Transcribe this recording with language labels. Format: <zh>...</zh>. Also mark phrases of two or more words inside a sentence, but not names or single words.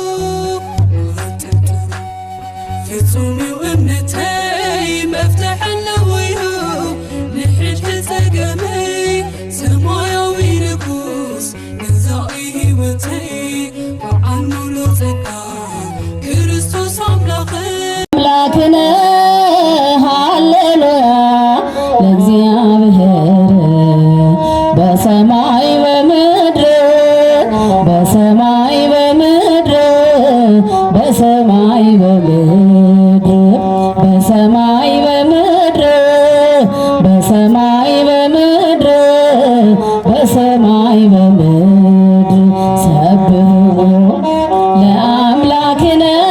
<ti>ፍጹም እዩ እምነተይ መፍትሕ ኣለወዩ ንሕድሕ ፀገመይ ሰማያዊ ንጉስ ገዛኢ ህይወተይ በዓል ሙሉእ ጸጋ ክርስቶስ ኣምላኸይ</ti> <gez>አምላክነ ሃሌሉያ ለእግዚአብሔር በሰማይ በምድር በሰማይ በምድር በሰማይ በምድር በሰማይ በምድር በሰማይ በምድር በሰማይ በምድር ሰብሕዎ ለአምላክነ</gez>